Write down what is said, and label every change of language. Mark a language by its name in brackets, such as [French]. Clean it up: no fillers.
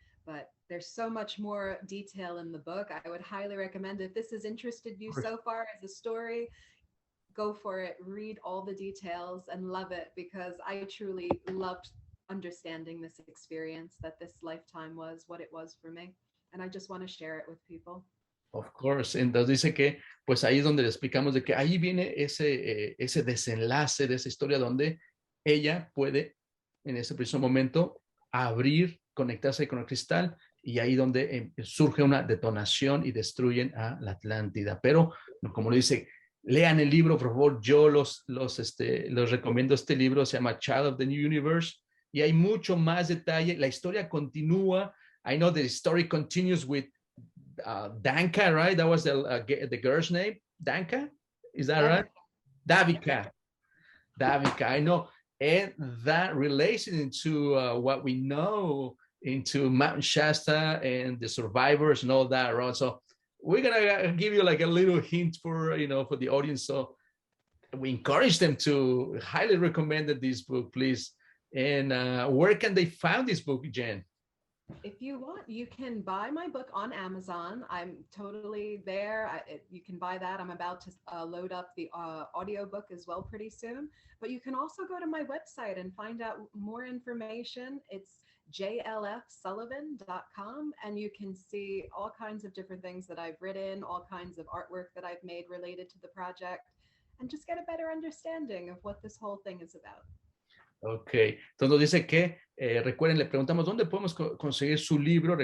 [English] But there's so much more detail in the book. I would highly recommend, if this has interested you so far as a story, go for it, read all the details and love it, because I truly loved understanding this experience, that this lifetime was what it was for me. And I just want to share it with people. Of course. [Spanish] Entonces dice que, pues ahí es donde le explicamos de que ahí viene ese desenlace de esa historia donde ella puede, en ese preciso momento, abrir, conectarse con el cristal y ahí donde surge una detonación y destruyen a la Atlántida. Pero, como lo dice, lean el libro, por favor. Yo los recomiendo este libro, se llama Child of the New Universe y hay mucho más detalle. La historia continúa. [English] I know the story continues with Danka, right? That was the girl's name. Danka, is that right? Davika. Davika, I know. And that relates into what we know into Mount Shasta and the survivors and all that, right? So we're gonna give you like a little hint for for the audience. So we encourage them to highly recommend this book, please. And where can they find this book, Jenn? If you want, you can buy my book on Amazon. I'm totally there. You can buy that. I'm about to load up the audiobook as well pretty soon. But you can also go to my website and find out more information. It's jlfsullivan.com, and you can see all kinds of different things that I've written, all kinds of artwork that I've made related to the project, and just get a better understanding of what this whole thing is about. [Spanish] Ok, entonces dice que, recuerden, le preguntamos dónde podemos conseguir su libro.